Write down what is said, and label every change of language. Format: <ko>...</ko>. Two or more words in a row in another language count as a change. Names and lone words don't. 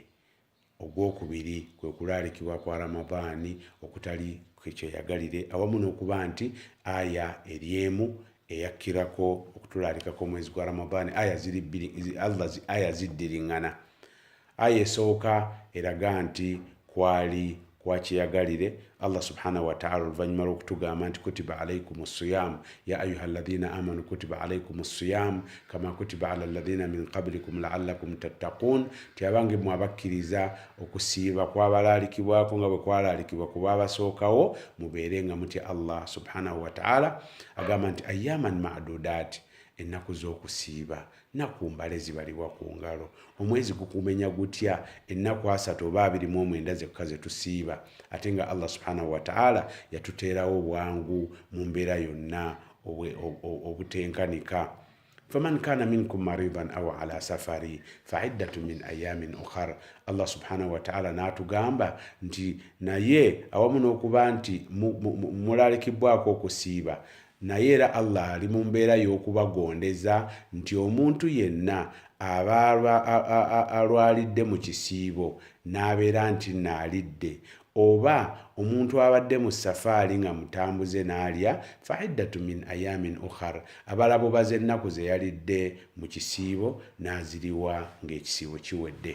<lg>Ogwokubiri kwe kulaalikibwa kwa Ramadhaani okutali kyeyagalire, awamu n'okuba nti aya eryemu eyakkirako okutulaalikako omwezi gwa Ramadhaani aya ziddiriŋŋana. Aya esooka eraga nti kwali kwakyeyagalire.</lg> <ar>الله سبحانه وتعالى</ar> <lg>oluvannyuma lw'okutugamba nti</lg> <ar>كتب عليكم الصيام يا أيها الذين آمنوا كتب عليكم الصيام كما كتب على الذين من قبلكم لعلكم تتقون,</ar> <lg>ti abange mu abakkiriza okusiiba kwabalaalikibwako nga bwe kwalaalikibwa ku baabasookawo mubeere nga mutya</lg> <ar>الله سبحانه وتعالى.</ar> <lg>Agamba nti</lg> <ar>أياما معدودات,</ar> <lg>ennaku z'okusiiba nnaku mbale zibalibwa ku ngalo. Omwezi gukumenya gutya ennaku 3 oba 29 zekka ze tusiiba, ate nga</lg> <ar>الله سبحانه وتعالى</ar> <lg>yatuteerawo obwangu mu mbeera yonna obutenkanika.</lg> <ar>فمن كان منكم مريضا أو على سفر فعدة من أيام أخر. الله سبحانه وتعالى</ar> <lg>n'atugamba nti naye awamu n'okuba nti mulaalikibwako okusiiba, naye era Allah ali mu mbeera y'okubagondeza nti omuntu yenna aba alwalidde mu kisiibo n'abeera nti naalidde, oba omuntu abadde mu safaari nga mutambuze n'alya,</lg> <ar>فعدة من أيام أخر,</ar> <lg>abalabo baze ennaku ze yalidde mu kisiibo n'aziriwa ng'ekisiibo kiwedde.</lg>